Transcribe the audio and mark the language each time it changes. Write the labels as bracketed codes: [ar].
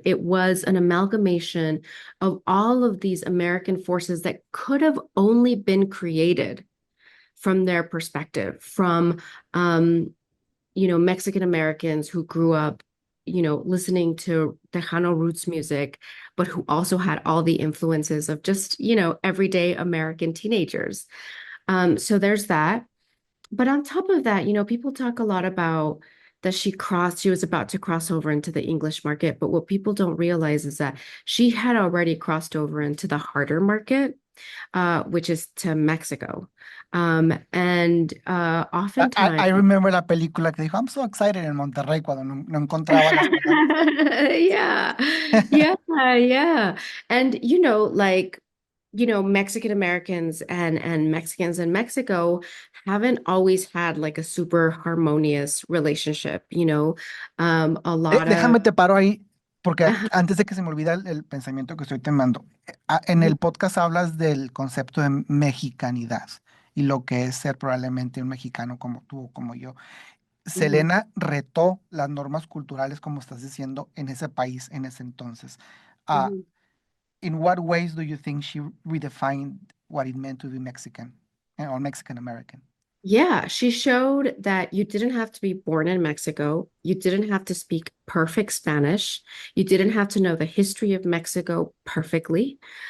[en] It was an amalgamation of all of these American forces that could have only been created from their perspective, from Mexican Americans who grew up, listening to Tejano roots music, but who also had all the influences of just, everyday American teenagers. So there's that. But on top of that, people talk a lot about that she was about to cross over into the English market. But what people don't realize is that she had already crossed over into the harder market, which is to Mexico. And I oftentimes, remember [es] la película que dijo, [en] I'm so excited [es] en Monterrey cuando no encontraba las palabras. yeah, yeah, yeah. [en] And like, Mexican Americans and Mexicans in Mexico haven't always had like a super harmonious relationship, a lot of [es] Déjame te paro ahí, porque uh, antes de que se me olvide el pensamiento que estoy temando, en el podcast hablas del concepto de mexicanidad y lo que es ser probablemente un mexicano como tú o como yo. mhm. Selena retó las normas culturales, como estás diciendo, en ese país, en ese entonces. Ah, Mhm. [en] in what ways do you think she redefined what it meant to be Mexican or Mexican American? Yeah, she showed that you didn't have to be born in Mexico. You didn't have to speak perfect Spanish. You didn't have to know the history of Mexico perfectly.